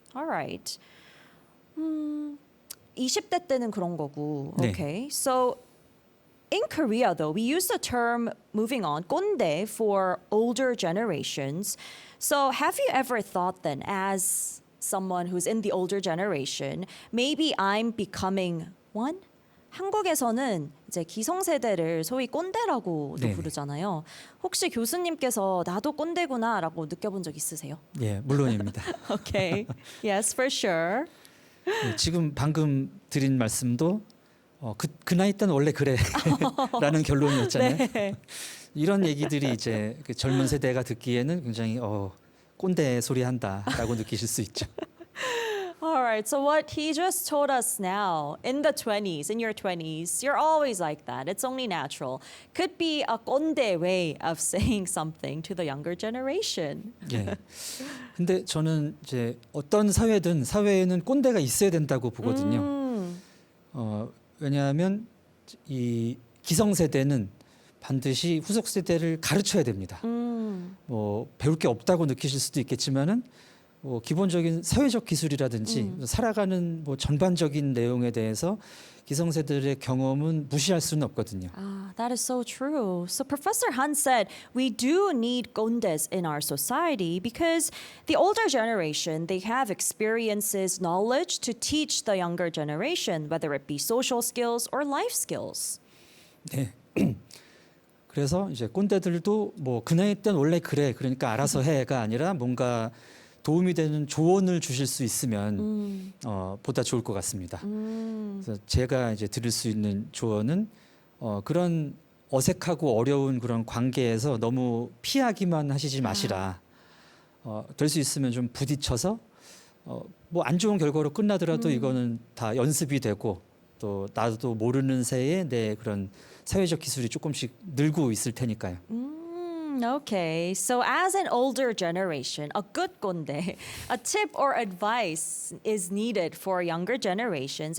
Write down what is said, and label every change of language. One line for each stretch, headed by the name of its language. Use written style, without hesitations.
English: All right.
Korean: 20대 때는 그런 거고. 네.
English: Okay. So in Korea though, we use the term moving on, 꼰대 for older generations. So have you ever thought then as someone who's in the older generation, maybe I'm becoming one?
Korean: 한국에서는 이제 기성세대를 소위 꼰대라고도 네. 부르잖아요. 혹시 교수님께서 나도 꼰대구나라고 느껴본 적 있으세요? 예, 물론입니다.
English: Okay. Yes, for sure.
Korean: 예, 지금 방금 드린 말씀도 그 나이 때는 원래 그래라는 결론이었잖아요. 네. 이런 얘기들이 이제 그 젊은 세대가 듣기에는 굉장히 꼰대 소리 한다라고 느끼실 수 있죠.
English: All right. So what he just told us now, in the 20s, in your 20s, you're always like that. It's only natural. Could be a 꼰대 way of saying something to the younger generation.
Korean: 예. 근데 저는 이제 어떤 사회에는 꼰대가 있어야 된다고 보거든요. 왜냐하면 이 기성세대는 반드시 후속 세대를 가르쳐야 됩니다. 뭐 배울 게 없다고 느끼실 수도 있겠지만은 뭐 기본적인 사회적 기술이라든지 살아가는 뭐 전반적인 내용에 대해서 기성세대들의 경험은 무시할 수는 없거든요.
English: That is so true. So Professor Han said we do need 꼰대s in our society because the older generation, they have experiences, knowledge to teach the younger generation, whether it be social skills or life skills.
Korean: 네. 그래서 이제 꼰대들도 뭐 그 나이 때는 원래 그래, 그러니까 알아서 해가 아니라 뭔가 도움이 되는 조언을 주실 수 있으면 보다 좋을 것 같습니다. 그래서 제가 이제 드릴 수 있는 조언은 그런 어색하고 어려운 그런 관계에서 너무 피하기만 하시지 마시라. 될 수 있으면 좀 부딪혀서 뭐 안 좋은 결과로 끝나더라도 이거는 다 연습이 되고 또 나도 모르는 새에 내 그런 사회적 기술이 조금씩 늘고 있을 테니까요.
English: Okay, so as an older generation, a good 꼰대, a tip or advice is needed for younger generations.